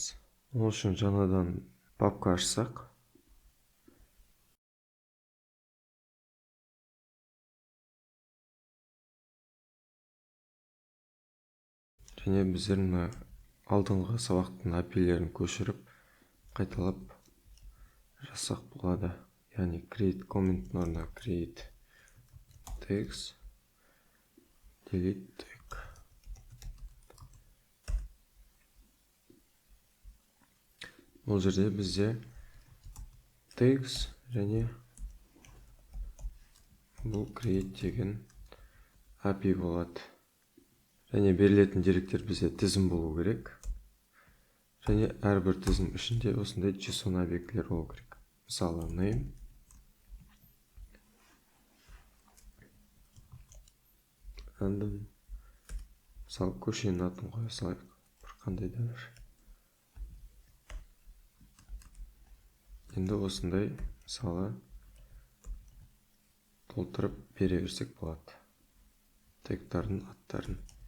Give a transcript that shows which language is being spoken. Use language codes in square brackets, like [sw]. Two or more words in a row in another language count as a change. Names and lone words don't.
[kk] Ол үшін жаңадан папка ашсақ, және біздер алдыңғы сабақтың API-лерін көшіріп, қайталап жасақ болады. Яғни [en] create comment [kk] орнына [en] create text, delete tag. [kk] Бұл жерде бізде text және бұл create деген API болады. Және берілетін деректер бізде тізім болу керек. Және әрбір тізім ішінде осындай JSON объектілер болу керек. Мысалы, [en] name, random, [kk] мысалы, көшенің атын қоя салайық, бір қандай да бір. Енді осындай, мысалы, толтырып бере берсек болады. Тегтардың аттарын.